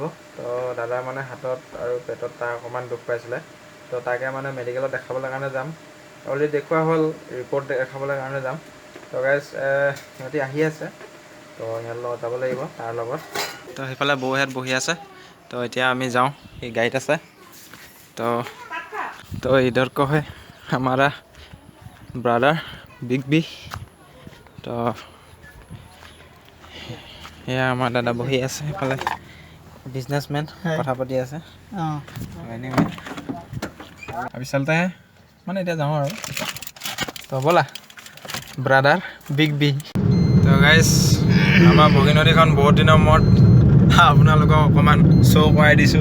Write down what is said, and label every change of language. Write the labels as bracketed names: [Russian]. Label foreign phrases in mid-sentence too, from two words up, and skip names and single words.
[Assamese] তো দাদাৰ মানে হাতত আৰু পেটত তাৰ অকণমান দুখ পাইছিলে। তো তাকে মানে মেডিকেলত দেখাবলৈ কাৰণে যাম। অলৰেডি দেখুওৱা হ'ল, ৰিপৰ্ট দেখাবলৈ কাৰণে যাম। তো গাইজ সিহঁতি আহি আছে, তো সিহঁতৰ লগত যাব লাগিব, তাৰ লগত। তো সেইফালে বৌহেঁত বহি আছে। তো এতিয়া আমি যাওঁ, এই গাড়ীত আছে। [Hindi] तो इधर को है हमारा ब्रदर बिग बी। [Assamese] तो এয়া আমাৰ দাদা বহি আছে, সেইফালে বিজনেছমেন কথা পাতি আছে। আমি [Hindi] चलते हैं, [Assamese] মানে এতিয়া যাওঁ আৰু। তো ব'লা ব্ৰাদাৰ বিগ বি। তো গাইজ আমাৰ বগী নদীখন বহুত দিনৰ মূৰত আপোনালোকক অকণমান শ্ব' কৰাই দিছোঁ।